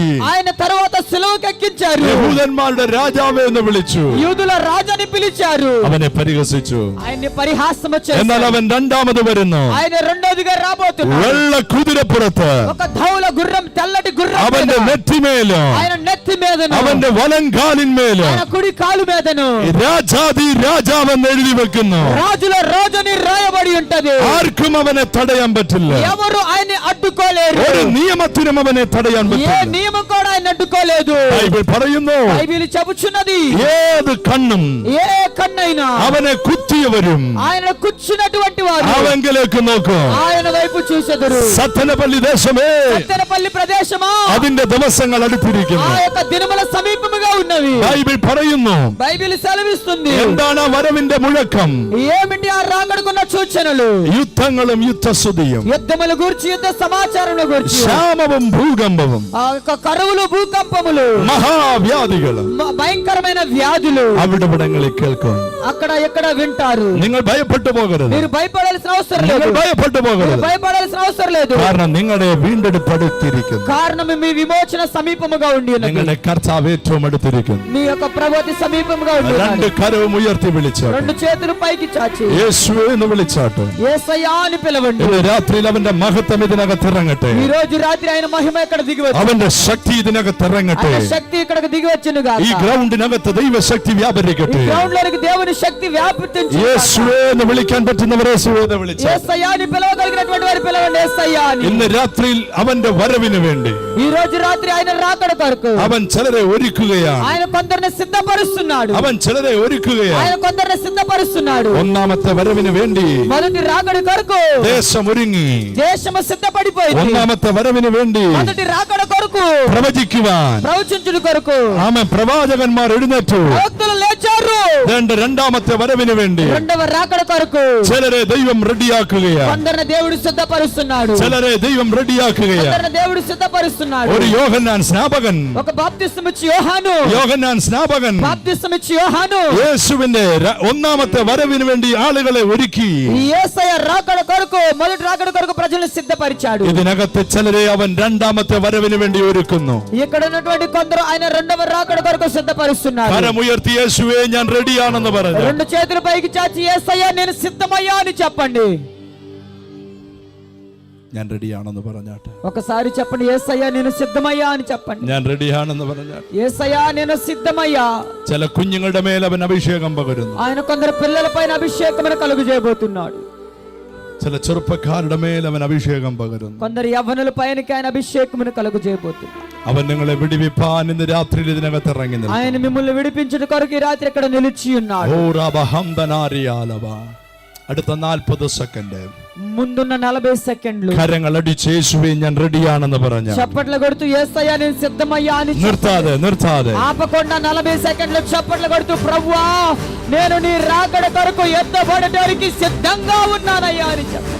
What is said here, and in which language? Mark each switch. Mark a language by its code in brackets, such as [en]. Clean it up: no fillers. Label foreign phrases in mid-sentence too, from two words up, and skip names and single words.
[te] ఆయన తర్వాత సిలువకెక్కించారు. [ml] യഹൂദന്മാരുടെ രാജാവേ എന്ന് വിളിച്ചു. [te] యూదుల రాజుని పిలిచారు. [ml] അവനെ പരിഹസിച്ചു. [te] ఆయన్ని పరిహాసం [ml] എന്നാൽ [te] చేశారు. [ml] അവൻ രണ്ടാമത് വരുന്നു, [te] ఆయన రెండోదిగా రాబోతున్నాడు. [ml] വെള്ള കുതിരപ്പുറത്ത്, [te] ఒక ధౌల గుర్రం, తెల్లటి గుర్రం మీద, [ml] അവന്റെ നെറ്റിമേലും [te] ఆయన నెత్తి మీదను, [ml] അവന്റെ വലങ്കാലിന്മേലും [te] ఆయన కుడి కాలు మీదను [ml] രാജാതി രാജാവെന്ന് എഴുതി വെക്കുന്നു. [te] రాజుల రాజుని రాయబడి ఉంటది. [ml] ആർക്കും അവനെ തടയാൻ പറ്റില്ല. [te] ఎవరు ఆయన్ని అడ్డుకోలేరు. [ml] ഒരു നിയമത്തിനും അവനെ തടയാൻ [te] ఏ [ml] പറ്റില്ല. [te] నియమం కూడా ఆయన అడ్డుకోలేదు. [ml] ബൈബിൾ പറയുന്നു, [te] బైబిల్ చెబుచున్నది, [ml] ഏത് കണ്ണും [te] ఏ కన్నైనా [ml] അവനെ കുത്തിയവരും [te] ఆయన కూర్చున్నటువంటి వారు [ml] അവങ്കിലേക്ക് നോക്കും. [te] ఆయన వైపు చూసెదరు. [ml] സത്തനപള്ളി ദേശമേ, [te] సత్తెనపల్లి ప్రదేశమా, [ml] അതിന്റെ ദിവസങ്ങൾ [te] ఆ [ml] അടുത്തിരിക്കുന്നു. [te] యొక్క దినముల సమీపముగా ఉన్నవి. [ml] ബൈബിൾ പറയുന്നു, [te] బైబిల్ సెలవిస్తుంది. [ml] എന്താണ് ആ വരവിന്റെ മുഴക്കം? [te] ఏమిటి ఆ రాకడకున్న సూచనలు? [ml] യുദ്ധങ്ങളും യുദ്ധസ്തുതിയും, [te] యుద్ధముల గురించి, యుద్ధ సమాచారముల గురించి, [ml] ക്ഷാമവും ഭൂകമ്പവും, [te] ఆ యొక్క కరువులు, భూకంపములు, [ml] മഹാവ്യാധികളും [te] భయంకరమైన వ్యాధులు [ml] അവിടങ്ങളിൽ കേൾക്കും. [te] అక్కడ ఎక్కడ వింటారు. [ml] നിങ്ങൾ ഭയപ്പെട്ടു പോകരുത്. [te] మీరు భయపడాల్సిన అవసరం [ml] നിങ്ങൾ [te] లేదు. [ml] ഭയപ്പെട്ടു [te] మీరు [ml] പോകരുത്. [te] భయపడాల్సిన అవసరం లేదు. [ml] കാരണം നിങ്ങളുടെ വീണ്ടെടുപ്പടുത്തിരിക്കുന്നു. [te] కారణం మీ విమోచన సమీపముగా ఉండి ఉన్నది. [ml] നിങ്ങളുടെ കർത്താവ് ഏറ്റവും അടുത്തിരിക്കുന്നു. [te] మీ యొక్క ప్రభుతి సమీపముగా ఉండి [ml] രണ്ട് [te] ఉన్నది. [ml] കരവും ഉയർത്തി വിളിച്ചാട്ട്, [te] రెండు చేతులు పైకి చాచి [ml] യേശുവേ എന്ന് വിളിച്ചാട്ട്, [te] యేసయ్యా అని పిలవండి. [ml] ഇന്ന് രാത്രിയിൽ അവന്റെ മഹത്വം ഇതിനകത്ത് ഇറങ്ങട്ടെ. [te] ఈ రోజు రాత్రి ఆయన మహిమ ఇక్కడ దిగి వచ్చి, [ml] അവന്റെ ശക്തി ഇതിനകത്ത് ഇറങ്ങട്ടെ. [te] ఆయన శక్తి ఇక్కడికి దిగి వచ్చినగా, [ml] ഈ ഗ്രൗണ്ടിനകത്ത് ദൈവശക്തി [te] ఈ [ml] വ്യാപരിക്കട്ടെ. [te] గ్రౌండ్ లోనికి దేవుని శక్తి వ్యాపించి, [ml] യേശുവേ എന്ന് വിളിക്കാൻ പറ്റുന്നവർ യേശുവേ എന്ന് വിളിച്ചാട്ട്, [te] యేసయ్యా అని పిలవగలిగినటువంటి వారు పిలవండి యేసయ్యా అని. [ml] ഇന്ന് രാത്രിയിൽ അവന്റെ വരവിന് വേണ്ടി [te] ఈ రోజు రాత్రి ఆయన రాకడ కొరకు [ml] അവൻ ചിലരെ ഒരുക്കുകയാണ്. [te] ఆయన కొందరిని సిద్ధపరుస్తున్నాడు. [ml] അവൻ ചിലരെ ഒരുക്കുകയാണ്. [te] ఆయన కొందరిని సిద్ధపరుస్తున్నాడు. [ml] ഒന്നാമത്തെ വരവിന് വേണ്ടി [te] మొదటి రాకడ కొరకు [ml] ദേശം ഒരുങ്ങി. [te] దేశము సిద్ధపడిపోయింది. [ml] ഒന്നാമത്തെ വരവിന് വേണ്ടി [te] మొదటి రాకడ కొరకు [ml] പ്രവചിക്കുവാൻ [te] ప్రవచించుడు కొరకు [ml] ആമേൻ പ്രവാചകന്മാർ എഴുന്നേറ്റു. [te] ప్రవక్తలు లేచారు. [ml] രണ്ടാമത്തെ വരവിന് വേണ്ടി [te] రెండవ రాకడ కొరకు [ml] ചിലരെ ദൈവം റെഡിയാക്കുകയാണ്. [te] కొందరిని దేవుడు సిద్ధపరుస్తున్నాడు. [ml] ചിലരെ ദൈവം റെഡിയാക്കുകയാണ്. [te] కొందరిని దేవుడు సిద్ధపరుస్తున్నాడు. [ml] ഒരു യോഹന്നാൻ സ്നാപകൻ, [te] ఒక బాప్తిస్తం ఇచ్చి యోహాను, [ml] യോഹന്നാൻ സ്നാപകൻ [te] బాప్తిస్తం ఇచ్చి యోహాను [ml] യേശുവിന്റെ ഒന്നാമത്തെ വരവിന് വേണ്ടി ആളുകളെ ഒരുക്കി. [te] ఈ యేసయ్య రాకడ కొరకు, మొదటి రాకడ కొరకు ప్రజలను సిద్ధపరిచాడు. [ml] ഇതിനകത്ത് ചിലരെ അവൻ രണ്ടാമത്തെ വരവിന് വേണ്ടി ഒരുക്കുന്നു. [te] ఇక్కడ ఉన్నటువంటి కొందరు ఆయన రెండవ రాకడ కొరకు సిద్ధపరుస్తున్నారు. [ml] കരമുയർത്തി യേശുവേ ഞാൻ റെഡിയാണെന്ന് പറഞ്ഞു. [te] రెండు చేతులు పైకి చాచి యేసయ్యా నేను సిద్ధమయ్యా అని చెప్పండి. [ml] ഞാൻ റെഡിയാണെന്ന് പറഞ്ഞാട്ടെ. [te] ఒకసారి చెప్పండి, యేసయ్యా నేను సిద్ధమయ్యా అని చెప్పండి. [ml] ഞാൻ റെഡിയാണെന്ന് പറഞ്ഞാട്ടെ. [te] యేసయ్యా నేను సిద్ధమయ్యా. [ml] ചില കുഞ്ഞുങ്ങളുടെ മേൽ അവൻ അഭിഷേകം പകരുന്നു. [te] ఆయన కొందరు పిల్లల పైన అభిషేకమును కలుగజేయబోతున్నాడు. [ml] ചില ചെറുപ്പക്കാരുടെ മേൽ അവൻ അഭിഷേകം പകരുന്നു. [te] కొందరు యవ్వనుల పైనకి ఆయన అభిషేకమును కలుగజేయబోతున్నాడు. [ml] അവൻ നിങ്ങളെ വിടിവിപ്പാൻ ഇന്ന് രാത്രിയിൽ ഇതിനകത്ത് ഇറങ്ങി നിൽക്കുന്നു. [te] ఆయన మిమ్మల్ని విడిపించుట కొరకు ఈ రాత్రి ఇక్కడ నిలిచి ఉన్నాడు. [ml] ഓ റബഹംദനാരിയാലവ. അടുത്ത 40 സെക്കൻഡ് [te] ముందున్న 40 సెకండ్లు [ml] കരങ്ങൾ അടിച്ച് യേശുവേ ഞാൻ റെഡിയാണെന്ന് പറഞ്ഞു. [te] చప్పట్లు కొడుతూ యేసయ్యా నేను సిద్ధమయ్యా అని [ml] നിർത്താതെ [te] ఆపకుండా 40 సెకండ్లు చప్పట్లు కొడుతూ ప్రభువా నేను నీ రాకడ కొరకు ఎత్తబడడానికి సిద్ధంగా ఉన్నానయ్యా అని చెప్పు.